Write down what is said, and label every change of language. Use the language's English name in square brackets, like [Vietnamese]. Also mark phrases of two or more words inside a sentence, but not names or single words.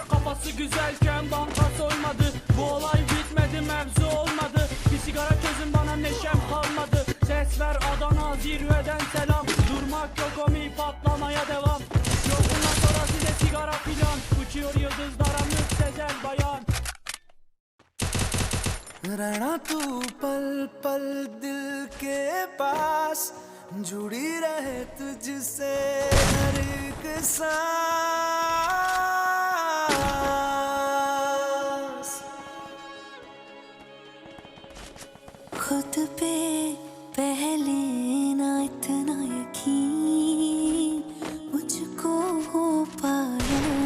[Turkish] Kafası güzelken banka soymadı. Bu olay bitmedi mevzu olmadı. Bir sigara çözün bana neşem kalmadı. Ses ver Adana zirveden selam. Durmak yok omi patlamaya devam. Yok bundan sonra size sigara filan. Uçuyor yıldızlara müptezel bayan. [Hindi] रहना तू पल पल दिल के पास जुड़ी रहे तुझसे हर एक सांस खुद पे पहले ना इतना यकीन मुझको हो पाया